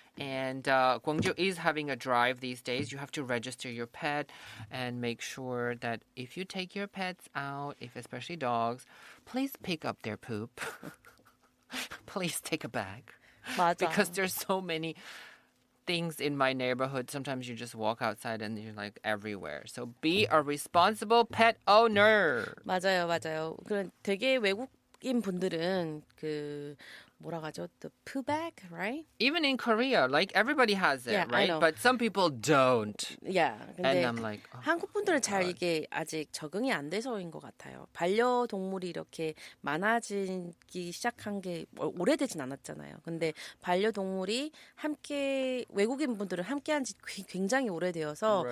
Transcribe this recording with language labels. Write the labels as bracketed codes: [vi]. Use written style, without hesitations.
[en] And Gwangju is having a drive these days. You have to register your pet and make sure that if you take your pets out, if especially dogs, please pick up their poop. Please take a bag. [ko] 맞아. [en] because there's so many things in my neighborhood. Sometimes you just walk outside and you're like everywhere. So be a responsible pet owner. [ko] 맞아요, 맞아요. 그런 되게 외국인 분들은 그 뭐라 하죠? [en] The poo bag, right? Even in Korea, like everybody has it, Yeah, I right? know. But some people don't. Yeah. And [ko] 근데 [en] I'm like, oh, [ko] 한국 분들은 잘 이게 아직 적응이 안 돼서인 것 같아요. 반려동물이 이렇게 많아지기 시작한 게 오래되진 않았잖아요. 근데 반려동물이 함께 외국인 분들은 함께한 지 굉장히 오래되어서